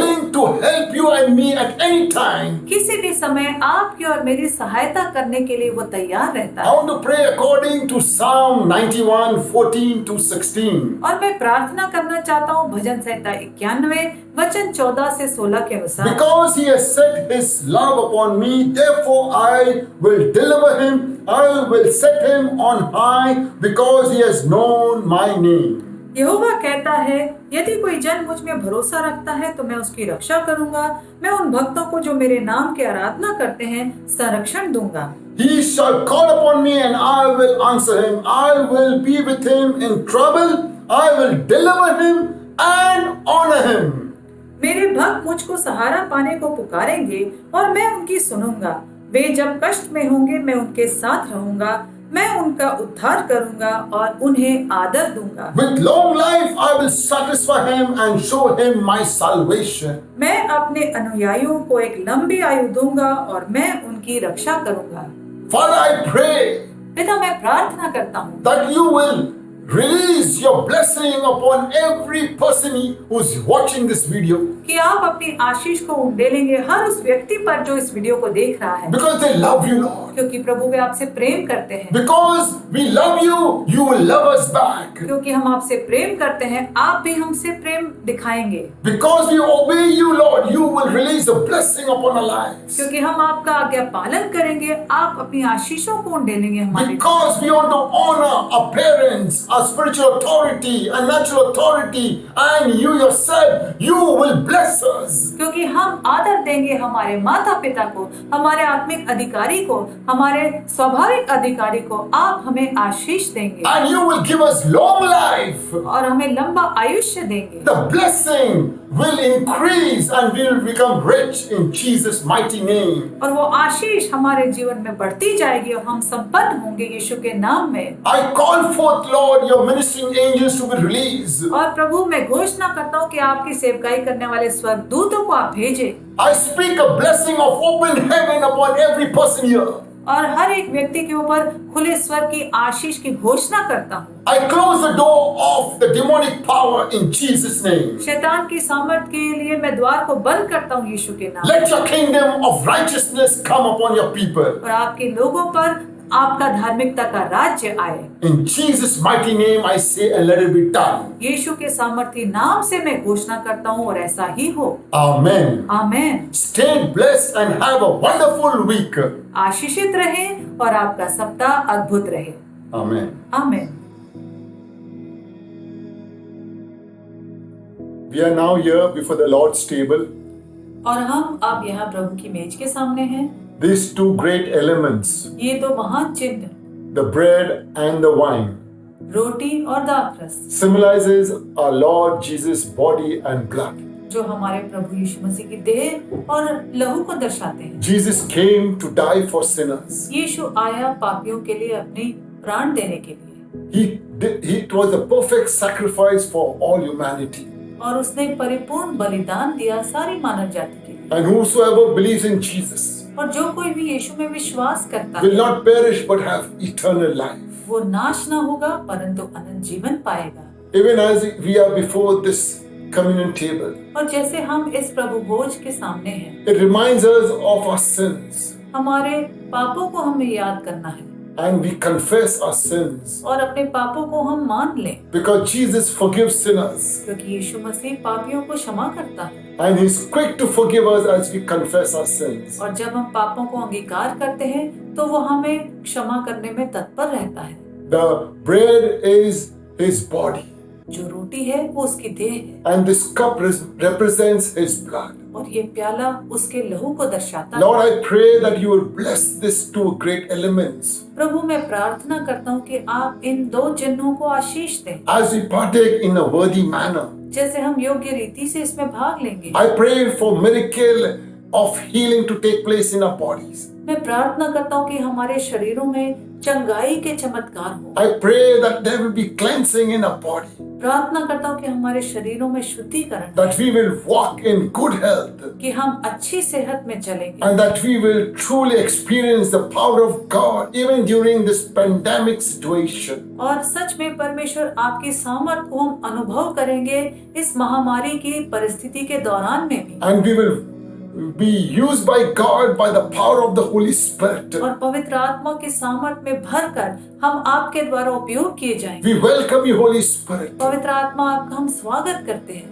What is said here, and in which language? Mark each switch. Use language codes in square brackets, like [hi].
[en] willing to help you and me at any time. [hi] किसी भी समय आपकी और मेरी सहायता करने के लिए वो तैयार रहता [en] I [hi] है। [en] want to pray according to Psalm 91, 14 to 16. [hi] और मैं प्रार्थना करना चाहता हूँ भजन संहिता 91 वचन 14 से 16 के अनुसार। [en] Because he has set his love upon me, therefore I will deliver him. I will set him on high because he has known my name. [hi] यहोवा कहता है, यदि कोई जन मुझ में भरोसा रखता है तो मैं उसकी रक्षा करूंगा। मैं उन भक्तों को जो मेरे नाम की आराधना करते हैं संरक्षण दूंगा। [en] He shall call upon me and I will answer him. I will be with him in trouble. I will deliver him and honor him. [hi] मेरे भक्त मुझको सहारा पाने को पुकारेंगे और मैं उनकी सुनूंगा। वे जब कष्ट में होंगे मैं उनके साथ रहूंगा। मैं उनका उद्धार करूंगा और उन्हें आदर दूंगा। [en] With long life I will satisfy him and show him my salvation. [hi] मैं अपने अनुयायियों को एक लंबी आयु दूंगा और मैं उनकी रक्षा करूंगा। [en] Father, I pray [hi] पिता, मैं प्रार्थना करता हूँ [en] that you will release your blessing upon every person who's watching this video, [hi] कि आप अपनी आशीष को उंडेलेंगे हर उस व्यक्ति पर जो इस वीडियो को देख रहा है, [en] because they love you, Lord. [hi] क्योंकि प्रभु वे आपसे प्रेम करते हैं। [en] Because we love you, you will love us back. [hi] क्योंकि हम आपसे प्रेम करते हैं, आप भी हमसे प्रेम दिखाएंगे। [en] Because we obey you, Lord, you will release a blessing upon our lives. [hi] क्योंकि हम आपका आज्ञा पालन करेंगे, आप अपनी आशीषों को उंडेलेंगे हमारे। [en] Because we want to honor our parents, our spiritual authority, our natural authority, and you yourself, you will bless us. [hi] क्योंकि हम आदर देंगे हमारे माता पिता को, हमारे आत्मिक अधिकारी को, हमारे स्वाभाविक अधिकारी को, आप हमें आशीष देंगे [en] And you will give us long life. [hi] और हमें लंबा आयुष्य देंगे। [en] The blessing will increase and we will become rich in Jesus' mighty name. [hi] और वो आशीष हमारे जीवन में बढ़ती जाएगी और हम संपन्न होंगे यीशु के नाम में। [en] I call forth, Lord, your ministering angels to be released. [hi] और प्रभु मैं घोषणा करता हूँ कि आपकी सेवकाई करने वाले स्वर्गदूतों को आप भेजें [en] I speak a blessing of open heaven upon every person here. [hi] और हर एक व्यक्ति के ऊपर खुले स्वर्ग की आशीष की घोषणा करता हूँ। [en] I close the door of the demonic power in Jesus' name. [hi] शैतान की सामर्थ के लिए मैं द्वार को बंद करता हूँ यीशु के नाम। [en] Let your kingdom of righteousness come upon your people. [hi] और आपके लोगों पर आपका धार्मिकता का राज्य आए। [en] In Jesus' mighty name I say and let it be done. [hi] यीशु के सामर्थी नाम से मैं घोषणा करता हूँ और ऐसा ही हो। [en] Amen. [hi] Amen. [en] Stay blessed and have a wonderful week. [hi] आशीषित रहे और आपका सप्ताह अद्भुत रहे। [en] Amen. [hi] Amen. [en] We are now here before the Lord's table. [hi] और हम अब यहाँ प्रभु की मेज के सामने हैं। [en] These two great elements, [hi] ये दो महान चिन्ह, [en] the bread and the wine, [hi] रोटी और दाखरस [en] symbolizes our Lord Jesus' body and blood. [hi] जो हमारे प्रभु यीशु मसीह की देह और लहू को दर्शाते हैं। [en] Jesus came to die for sinners. [hi] यीशु आया पापियों के लिए अपनी प्राण देने के लिए [en] It was a perfect sacrifice for all humanity. [hi] और उसने परिपूर्ण बलिदान दिया सारी मानव जाति के लिए। [en] And whosoever believes in Jesus [hi] और जो कोई भी यीशु में विश्वास करता [en] will [hi] है [en] not perish but have eternal life. [hi] वो नाश ना होगा परंतु अनंत जीवन पाएगा। [en] Even as we are before this communion table, [hi] और जैसे हम इस प्रभु भोज के सामने हैं, [en] it reminds us of our sins [hi] हमारे पापों को हमें याद करना है [en] and we confess our sins [hi] और अपने पापों को हम मान लें, [en] because Jesus forgives sinners [hi] क्योंकि यीशु मसीह पापियों को क्षमा करता है। [en] and He's quick to forgive us as we confess our sins. [hi] और जब हम पापों को अंगीकार करते हैं तो वो हमें क्षमा करने में तत्पर रहता है। [en] The bread is His body [hi] जो रोटी है वो उसकी देह है [en] and this cup represents His blood. [hi] और ये प्याला उसके लहू को दर्शाता है। [en] Lord, I pray that you will bless these two great elements [hi] प्रभु मैं प्रार्थना करता हूँ कि आप इन दो चिन्हों को आशीष दें, [en] as we partake in a worthy manner. [hi] जैसे हम योग्य रीति से इसमें भाग लेंगे। [en] I pray for miracle of healing to take place in our bodies. [hi] मैं प्रार्थना करता हूँ कि हमारे शरीरों में चंगाई के चमत्कार हो। [en] I pray that there will be cleansing in our body, [hi] प्रार्थना करता हूँ कि हमारे शरीरों में शुद्धिकरण, [en] that we will walk in good health, [hi] कि हम अच्छी सेहत में चलेंगे [en] and that we will truly experience the power of God even during this pandemic situation. [hi] और सच में परमेश्वर आपकी सामर्थ को हम अनुभव करेंगे इस महामारी की परिस्थिति के दौरान में भी। [en] And we will be used by God by the power of the Holy Spirit. [hi] और पवित्र आत्मा के सामर्थ में भरकर हम आपके द्वारा उपयोग किए जाएंगे। [en] We welcome you, Holy Spirit, [hi] पवित्र आत्मा आपका हम स्वागत करते हैं।